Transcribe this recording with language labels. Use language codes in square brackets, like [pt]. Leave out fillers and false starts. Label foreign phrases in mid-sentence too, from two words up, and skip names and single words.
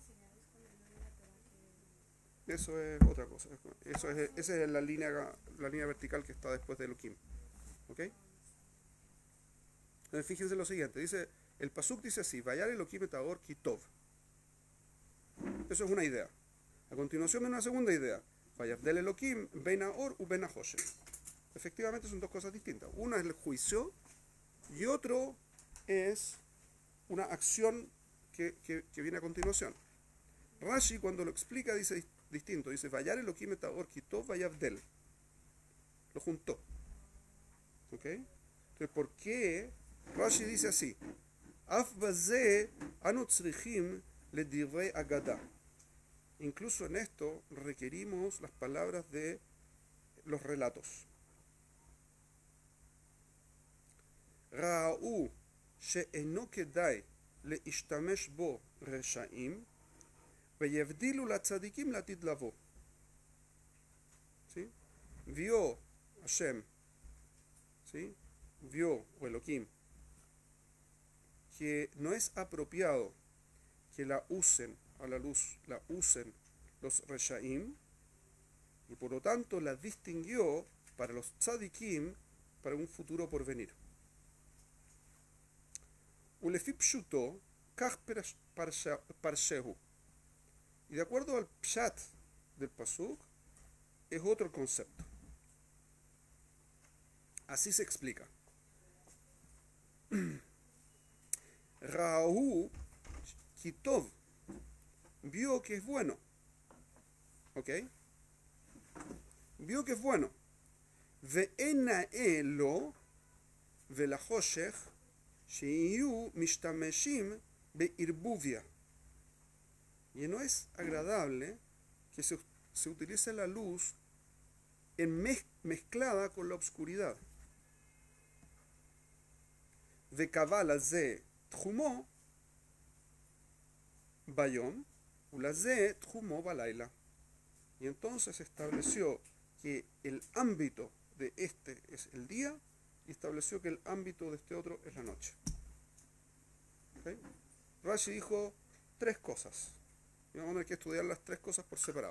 [es] Eso es otra cosa. Esa es la línea vertical que está después de Elohim. ¿Ok? Entonces fíjense lo siguiente. Dice, el pasuk dice así, [he] וירא אלהים את האור כי טוב. [es] Eso es una idea. A continuación viene una segunda idea. [he] ויבדל אלהים בין האור ובין החשך. [es] Efectivamente son dos cosas distintas. Una es el juicio y otro es una acción que viene a continuación. Rashi cuando lo explica dice distinto. Dice, [he] וירא אלהים את האור כי טוב ויבדל. [es] Lo juntó. ¿Ok? Entonces, ¿por qué Rashi dice así? [he] אף בזה אנו צריכים לדברי אגדה. [es] Incluso en esto requerimos las palabras de los relatos. [he] ראו שאינו כדאי להשתמש בו רשעים והבדילו לצדיקים לעתיד לבא. [es] ¿Sí? Vio Hashem, ¿sí? Vio, o Elohim, que no es apropiado que la usen los reshaim, y por lo tanto la distinguió para los tzadikim para un futuro porvenir. [he] ולפי פשוטו כך פרשהו. [es] Y de acuerdo al pshat del pasuk, es otro concepto. Así se explica. [he] ראהו כי טוב [es] vio que es bueno. ¿Ok? Vio que es bueno. [he] ואין נאה לו ולחשך שיהיו משתמשים בערבוביא. [es] Y no es agradable que se utilice la luz mezclada con la oscuridad. [he] וקבע לזה תחומו ביום ולזה תחומו בלילה. [es] Y entonces estableció que el ámbito de este es el día y estableció que el ámbito de este otro es la noche. ¿Okay? Rashi dijo tres cosas. Y vamos a tener que estudiar las tres cosas por separado.